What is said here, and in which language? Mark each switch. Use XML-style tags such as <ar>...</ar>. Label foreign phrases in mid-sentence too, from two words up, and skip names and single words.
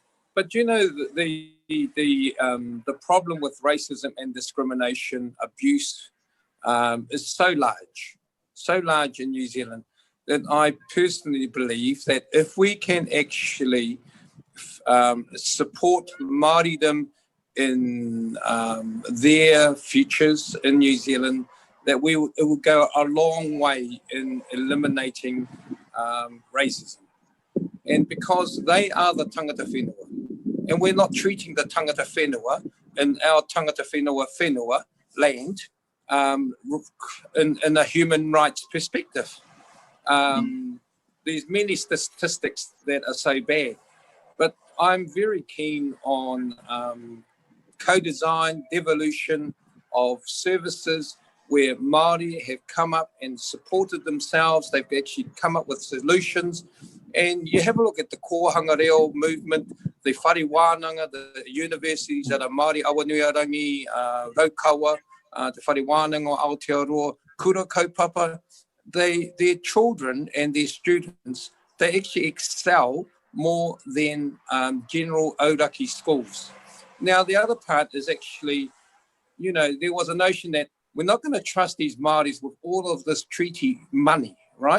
<en>But you know, the problem with racism and discrimination, abuse, is so large in New Zealand, that I personally believe that if we can actually support Māoridom in their futures in New Zealand, that it will go a long way in eliminating racism. And because they are the</en> <mi>tangata whenua,</mi> <en>and we're not treating the</en> <mi>tangata whenua</mi> <en>in our</en> <mi>tangata whenua</mi> <en>land in a human rights perspective. There's many statistics that are so bad, but I'm very keen on co-design, devolution of services where Māori have come up and supported themselves. They've actually come up with solutions. And you have a look at the</en> <mi>Kohanga Reo</mi> <en>movement, the</en> <mi>Whare Wānanga,</mi> <en>the universities that are Māori, Awanuiarangi, Raukawa, the</en> <mi>Whare Wānanga,</mi> <en>Aotearoa,</en> <mi>Kura Kaupapa,</mi> <en>their children and their students, they actually excel more than general Auraki schools. Now, the other part is actually, you know, there was a notion that we're not going to trust these Māoris with all of this treaty money, right?</en>